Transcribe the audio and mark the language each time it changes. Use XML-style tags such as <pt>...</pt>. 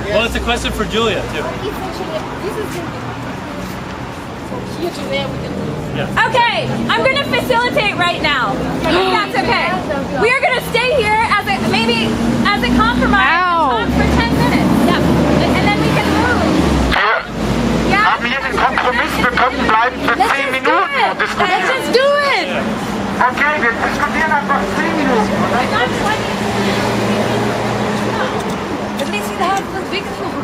<en>Well, it's a question for Julia too. Yeah. Okay, I'm gonna facilitate right now. I think that's okay. We are gonna stay here as a maybe as a compromise and talk for 10 minutes. Yeah. And then we can move.</en> <de>Wir haben hier den Kompromiss, wir können bleiben für 10 Minuten und</de> <en>Let's</en> <de>diskutieren.</de> <en>just do it.</en> <de>Okay, wir diskutieren einfach 10 Minuten.</de> <en>At least the house was big enough.</en>